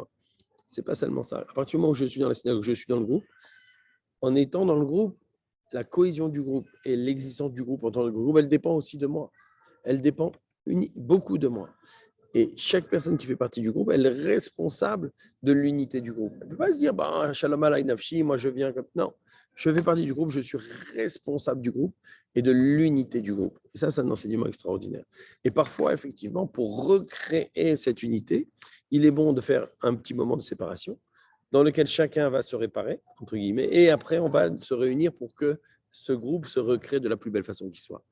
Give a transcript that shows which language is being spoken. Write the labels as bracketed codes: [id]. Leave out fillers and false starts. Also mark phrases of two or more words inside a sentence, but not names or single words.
[fr] Ce n'est pas seulement ça. À partir du moment où je suis dans la synagogue, je suis dans le groupe, en étant dans le groupe, la cohésion du groupe et l'existence du groupe en tant que groupe, elle dépend aussi de moi. Elle dépend beaucoup de moi. Et chaque personne qui fait partie du groupe, elle est responsable de l'unité du groupe. Elle ne peut pas se dire, bah, [he] שלום עלי נפשי, [fr] moi je viens comme. Non, je fais partie du groupe, je suis responsable du groupe et de l'unité du groupe. Et ça, c'est un enseignement extraordinaire. Et parfois, effectivement, pour recréer cette unité, il est bon de faire un petit moment de séparation dans lequel chacun va se réparer, entre guillemets, et après, on va se réunir pour que ce groupe se recrée de la plus belle façon qui soit.